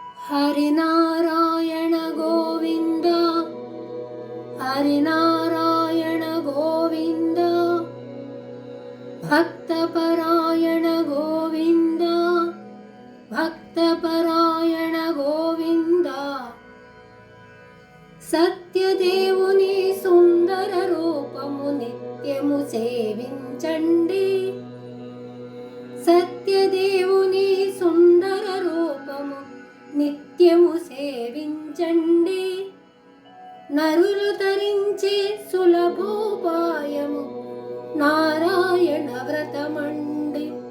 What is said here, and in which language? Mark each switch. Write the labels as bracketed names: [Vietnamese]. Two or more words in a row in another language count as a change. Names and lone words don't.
[Sanskrit] ಹರಿನಾರಾಯಣ ಗೋವಿಂದ ಹರಿನಾರಾಯಣ ಗೋವಿಂದ ಭಕ್ತಪರಾಯಣ ಗೋವಿಂದ ಭಕ್ತಪರಾಯಣ ಗೋವಿಂದ [Telugu] సత్యదేవుని సుందర రూపము నిత్యము సేవించండి సత్యదేవుని సుందర రూపము నిత్యము సేవించండి నరులు తరించే సులభోపాయము నారాయణ వ్రతమండి